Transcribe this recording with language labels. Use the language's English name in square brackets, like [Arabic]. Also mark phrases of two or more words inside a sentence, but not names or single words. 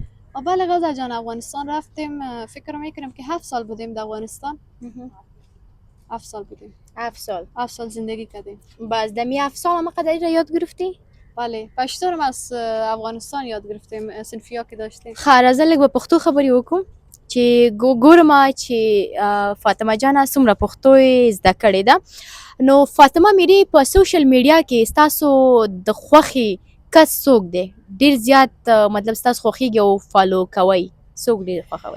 [Persian] بله غزل جان، افغانستان رفتیم. فکر میکنم که 7 سال بودیم در افغانستان. 7 سال بودیم. 7 سال. 7 سال زندگی کردیم. باز دمی 7 سال هم قدری را یاد گرفتی؟ بله پشتو رو از افغانستان یاد گرفتیم صنفیا که داشتیم. [Pashto] خیر راځه لږ په پښتو خبرې وکړو چې ګورم چې فاطمه جان څومره پښتو یې زده کړې ده. نو فاطمه میری په [English] social media [Pashto] کې ستاسو د خوښې کس څوک دی؟ ډیر زیات مطلب ستاسو خوښیږي او فالو کوئ څوک ډیر خوښوئ؟